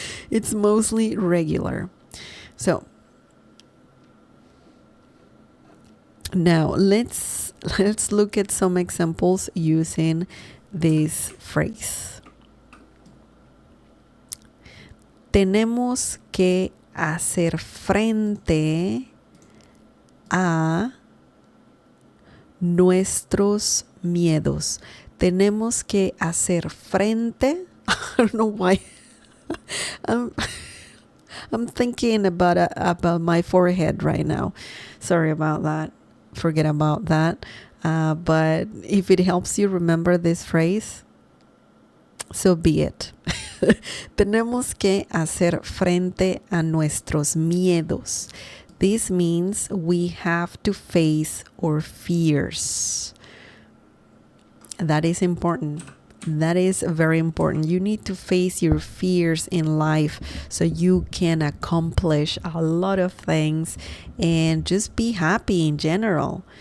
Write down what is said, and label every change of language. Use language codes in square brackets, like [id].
[en] It's mostly regular. So now let's look at some examples using this phrase. [es] Tenemos que hacer frente a nuestros miedos. Tenemos que hacer frente. [en] I don't know why. I'm thinking about my forehead right now. Sorry about that. Forget about that. But if it helps you remember this phrase, so be it. [es] Tenemos que hacer frente a nuestros miedos. [en] This means we have to face our fears. That is important. That is very important. You need to face your fears in life so you can accomplish a lot of things and just be happy in general.